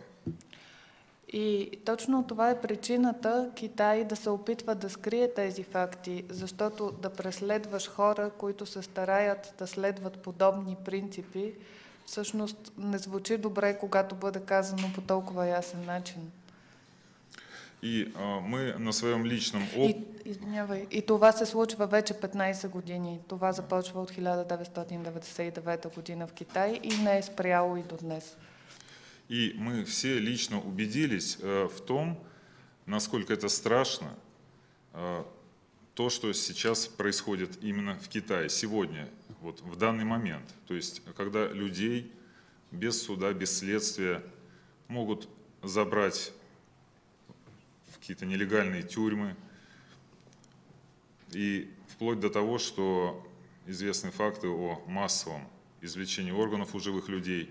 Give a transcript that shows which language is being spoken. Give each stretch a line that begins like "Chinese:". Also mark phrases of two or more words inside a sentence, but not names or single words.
Bulgarian: И точно това е причината Китай да се опитва да скрие тези факти, защото да преследваш хора, които се стараят да следват подобни принципи, всъщност не звучи добре, когато бъде казано по толкова ясен начин.
Russian: И мы на своем личном
Bulgarian: И това се случва вече 15 години. Това започва от 1999 година в Китай и не е спряло и до днес.
Russian: И мы все лично убедились в том, насколько это страшно, то, что сейчас происходит именно в Китае, сегодня, вот в данный момент. То есть, когда людей без суда, без следствия могут забрать в какие-то нелегальные тюрьмы, и вплоть до того, что известны факты о массовом извлечении органов у живых людей.